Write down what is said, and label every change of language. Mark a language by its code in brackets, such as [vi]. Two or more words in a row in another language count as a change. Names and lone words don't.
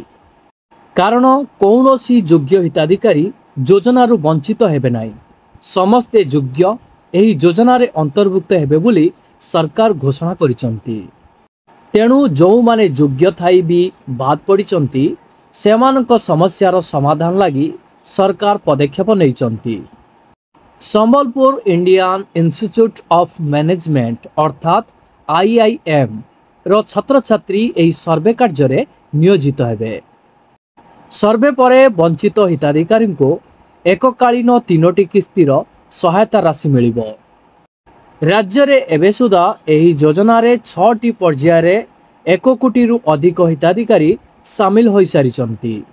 [or] କାରଣ କୌଣସି ଯୋଗ୍ୟ ହିତାଧିକାରୀ ଯୋଜନା ବଞ୍ଚିତ ହେବେ ନାହିଁ, ସମସ୍ତେ ଯୋଗ୍ୟ ଏହି ଯୋଜନା ରେ ଅନ୍ତର୍ଭୁକ୍ତ ହେବେ ବୋଲି ସରକାର ଘୋଷଣା କରିଛନ୍ତି। ତେଣୁ ଜୋ ମାନେ ଯୋଗ୍ୟ ଥାଇ ବି ବାଦ ପଡ଼ିଛନ୍ତି ସେମାନଙ୍କ ସମସ୍ୟାର ସମାଧାନ ଲାଗି ସରକାର ପଦକ୍ଷେପ ନେଇଛନ୍ତି। ସମ୍ବଲପୁର ଇଣ୍ଡିଆନ ଇନଷ୍ଟିଚ୍ୟୁଟ ଅଫ ମ୍ୟାନେଜମେଣ୍ଟ ଅର୍ଥାତ IIM ର ଛାତ୍ର ଛାତ୍ରୀ ଏହି ସର୍ଭେ କାର୍ଯ୍ୟ ନିୟୋଜିତ ହେବେ। ସର୍ଭେ ପରେ ବଞ୍ଚିତ ହିତାଧିକାରୀ କୁ ଏକକାଳୀନ ତିନୋଟି କିସ୍ତିର ସହାୟତା ରାଶି ମିଳିବ। ରାଜ୍ୟ ରେ ଏବେ ସୁଦ୍ଧା ଏହି ଯୋଜନା ରେ 6ଟି ପର୍ଯ୍ୟାୟ ରେ 1 କୋଟି ରୁ ଅଧିକ ହିତାଧିକାରୀ ସାମିଲ ହୋଇ ସାରିଛନ୍ତି।